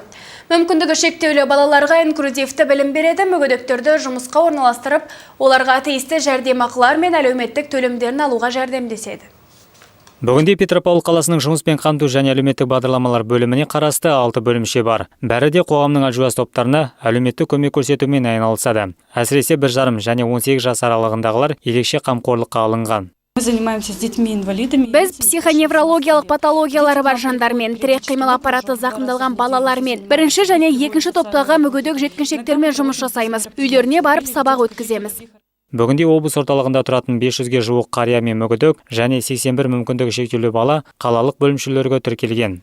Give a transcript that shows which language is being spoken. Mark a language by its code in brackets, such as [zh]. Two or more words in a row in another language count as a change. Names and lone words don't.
[kk] Мүмкіндігі шектеулі балаларға инклюзивті білім береді, мүгедектерді жұмысқа орналастырып, оларға тиісті жәрдемақылар мен әлеуметтік төлемдерін алуға жәрдемдеседі. Бүгінде Петропавл қаласының жұмыспен қамту және әлеуметтік бағдарламалар бөліміне қарасты 6 бөлімше бар. Бәрі де қоғамның әлжуаз топтарына әлеуметтік көмек көрсетумен айналысады. Әсіресе 1,5 және 18 жас аралығындағылар ерекше қамқорлыққа алынған. [ru] Мы занимаемся с детьми-инвалидами. [kk] Біз психоневрологиялық патологиялары бар жандармен, тірек қимыл аппараты зақымдалған балалармен, бірінші және екінші топтағы мүгедек жеткіншектермен жұмыс жасаймыз. Үйлеріне барып сабақ өткіземіз. Бүгінде облыс орталығында тұратын 500-ге жуық қария мен мүгедек және 81 мүмкіндігі шектеулі бала қалалық бөлімшелерге тіркелген.